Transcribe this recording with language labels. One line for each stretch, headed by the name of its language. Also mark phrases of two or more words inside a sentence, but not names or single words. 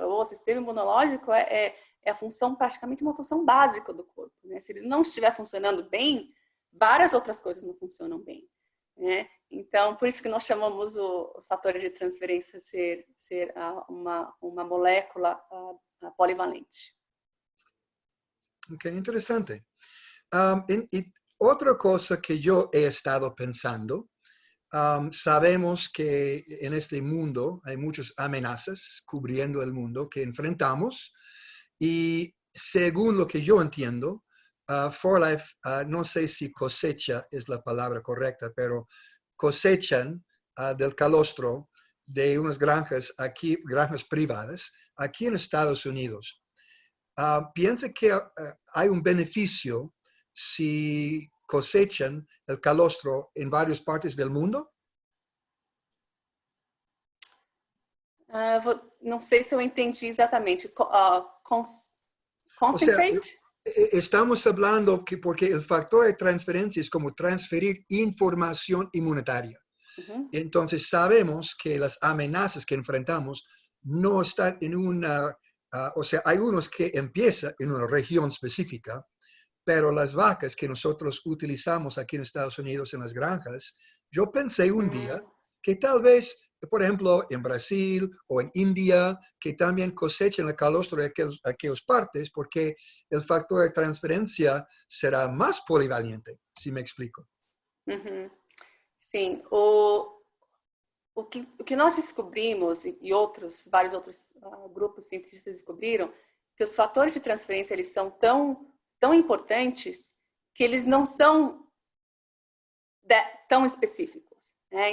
Portuguese: O sistema imunológico é a função, praticamente uma função básica do corpo, né? Se ele não estiver funcionando bem, várias outras coisas não funcionam bem, né? Então, por isso que nós chamamos os fatores de transferência ser uma molécula polivalente.
Spanish: Ok, interesante. Y otra cosa que yo he estado pensando, sabemos que en este mundo hay muchas amenazas cubriendo el mundo que enfrentamos y según lo que yo entiendo, For Life, no sé si cosecha es la palabra correcta, pero cosechan del calostro de unas granjas privadas aquí en Estados Unidos. ¿Piensa que hay un beneficio si cosechan el calostro en varias partes del mundo?
Portuguese: Não sei se eu entendi exatamente. Concentrate?
Spanish: O sea, estamos hablando que porque el factor de transferencia es como transferir información inmunitaria. Uhum. Entonces sabemos que las amenazas que enfrentamos no están en una, o sea, hay unos que empiezan en una región específica, pero las vacas que nosotros utilizamos aquí en Estados Unidos en las granjas, yo pensé un día que tal vez, por ejemplo, en Brasil o en India, que también cosechan el calostro de aquellas partes, porque el factor de transferencia será más polivalente, si me explico. Uhum.
Portuguese: Sim, o que nós descobrimos e vários outros grupos cientistas descobriram, que os fatores de transferência eles são tão importantes que eles não são tão específicos, né?